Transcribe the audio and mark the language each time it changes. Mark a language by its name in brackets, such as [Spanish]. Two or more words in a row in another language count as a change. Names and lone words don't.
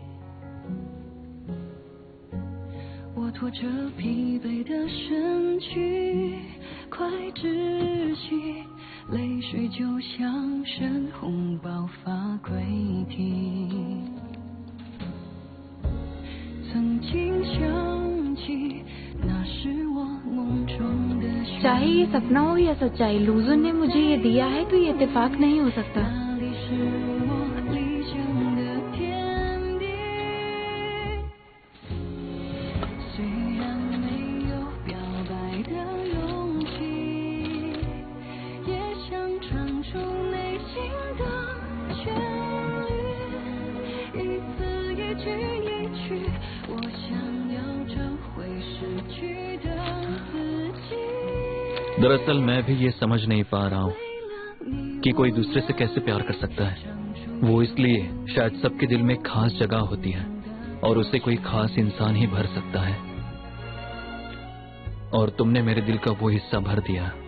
[Chinese] 我拖着疲惫的身躯，快窒息， 泪水就像深红爆发归体。曾经想起那是我梦中的旋律。 [Hindi] चाहे ये सपना हो या सच्चाई, लूजन ने मुझे ये दिया है तो ये इत्तेफाक नहीं हो सकता। [Chinese] 那里是我理想的天地。虽然没有表白的勇气，也想唱出内心的旋律，一字一句一曲，我想要找回失去的自己。 [Hindi] दरअसल मैं भी ये समझ नहीं पा रहा हूँ कि कोई दूसरे से कैसे प्यार कर सकता है। वो इसलिए शायद सबके दिल में खास जगह होती है और उसे कोई खास इंसान ही भर सकता है, और तुमने मेरे दिल का वो हिस्सा भर दिया।